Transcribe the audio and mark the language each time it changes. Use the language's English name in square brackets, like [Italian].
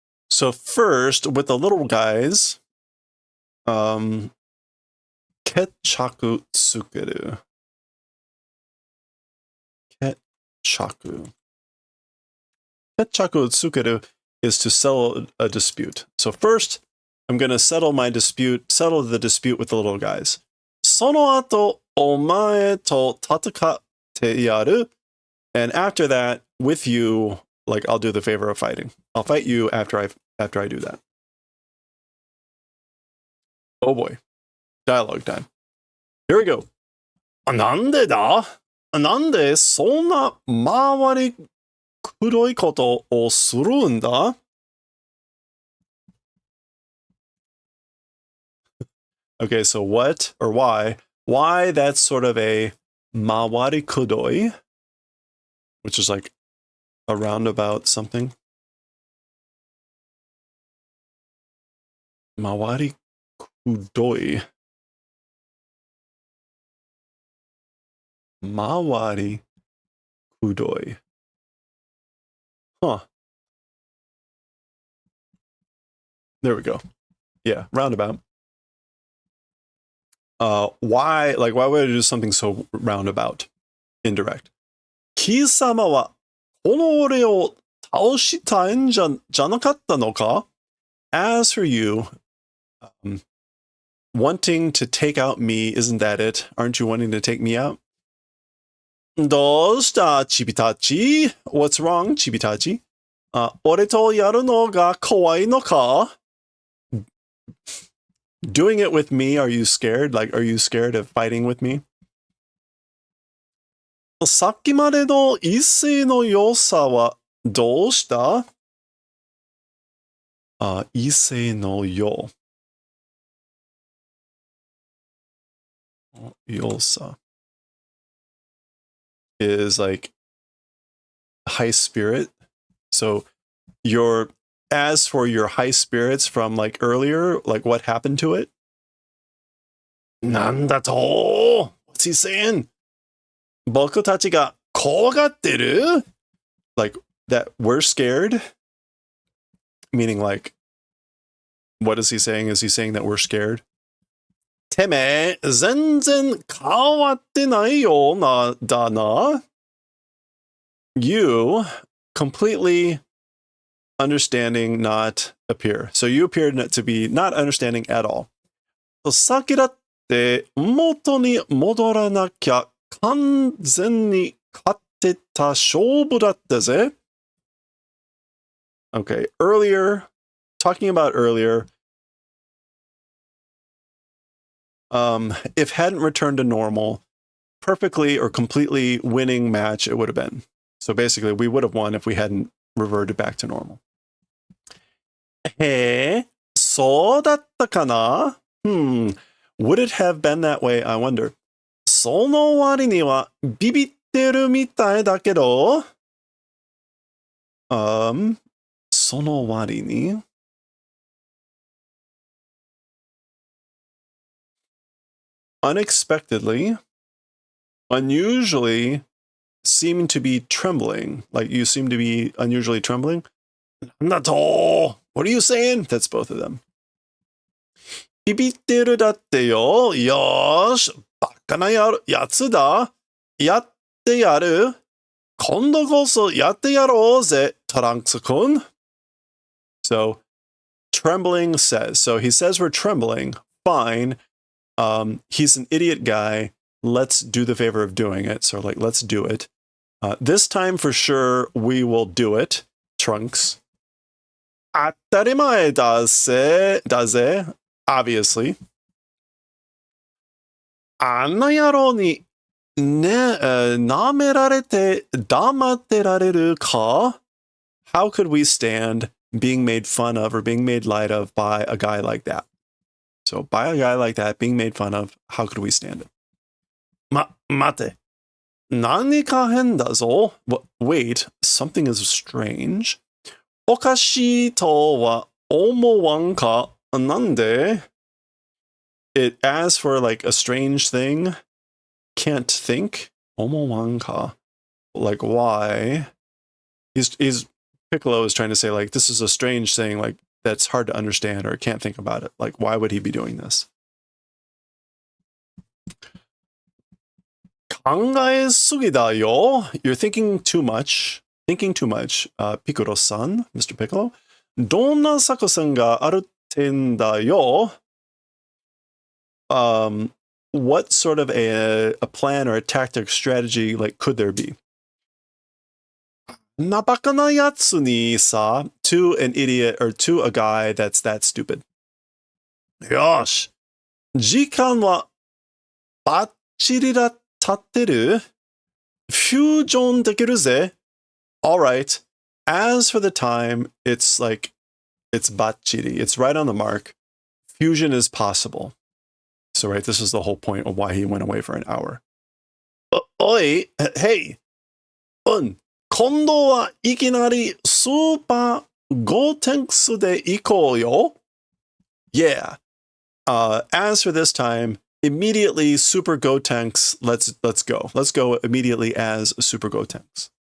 [English] So first, with the little guys, [Japanese] 決着つける。決着をつける [English] is to settle a dispute. So first, I'm going to settle the dispute with the little guys. [Japanese] その後、お前と戦ってやる. [English] And after that, with you, like, I'll do the favor of fighting. I'll fight you after I do that. Oh boy. Dialogue time. Here we go. [Japanese] なんでだ? なんでそんな回りくどいことをするんだ? [English] Okay, so what or why? Why that's sort of a mawari kudoi, which is like a roundabout something. Mawari kudoi. Mawari kudoi. Huh. There we go. Yeah, roundabout. Why would I do something so roundabout? Indirect. [Japanese] 貴様はこの俺を倒したいんじゃなかったのか? [English] As for you, wanting to take out me, isn't that it? Aren't you wanting to take me out? [Japanese] どうしたチビたち? [English] What's wrong, [Japanese] チビたち? 俺とやるのが怖いのか? [English] Doing it with me, are you scared? Like, are you scared of fighting with me? [Japanese] さっきまでの一斉の良さはどうした? 一斉の良さ [English] is like high spirit. So as for your high spirits from like earlier, like what happened to it? [Japanese] なんだと? [English] What's he saying? [Japanese] 僕たちが怖がってる? [English] Like that we're scared? Meaning like What is he saying? Is he saying that we're scared? [Japanese] てめえ、全然変わってないよな、だな。 [English] You completely understanding not appear. So you appear to be not understanding at all. [Japanese] さっきだって元に戻らなきゃ完全に勝ってた勝負だったぜ。 [English] Okay, earlier, talking about earlier, if hadn't returned to normal, perfectly or completely winning match it would have been. So basically, we would have won if we hadn't reverted back to normal. [Japanese] へえ、そうだったかな? [English] Would it have been that way, I wonder? [Japanese] その割にはビビってるみたいだけど、その割に [English] unexpectedly, unusually seem to be trembling. Like you seem to be unusually trembling. Not all. What are you saying? That's both of them. [Japanese] ビビってるだってよ。よーし。バカなやつだ。やってやる。今度こそやってやろうぜ、トランクス君。 [English] So, trembling says. So he says we're trembling. Fine. He's an idiot guy. Let's do the favor of doing it. So like, let's do it. This time for sure, we will do it. [Japanese] Trunks. 当たり前だぜ。 [English] Obviously. [Japanese] あんな野郎に舐められて黙ってられるか? [English] How could we stand being made fun of or being made light of by a guy like that? So by a guy like that being made fun of, how could we stand it? [Japanese] 待て。何か変だぞ. [English] Wait, something is strange. [Japanese] おかしいとは思わんか? なんで? [English] It asks for like a strange thing. Can't think. [Japanese] 思わんか? [English] Like why? He's Piccolo is trying to say like this is a strange thing, like that's hard to understand or can't think about it. Like why would he be doing this? [Japanese] 考えすぎだよ. [English] You're thinking too much. Thinking too much. Piccolo-san, Mr. Piccolo. [Japanese] どんな作戦があるってんだよ? [English] What sort of a plan or a tactic strategy like could there be? [Japanese] なバカなやつにさ, [English] to an idiot or to a guy that's that stupid. [Japanese] よし. 時間はバッチリだ立ってる? フュージョンできるぜ. [English] All right. As for the time, it's like, it's bachiri. It's right on the mark. Fusion is possible. So, right, this is the whole point of why he went away for an hour. Oi, hey. [Japanese] 今度はいきなりスーパーゴーテンクスで行こうよ. [English] Yeah. As for this time, immediately Super Gotenks, let's go. Let's go immediately as Super Gotenks.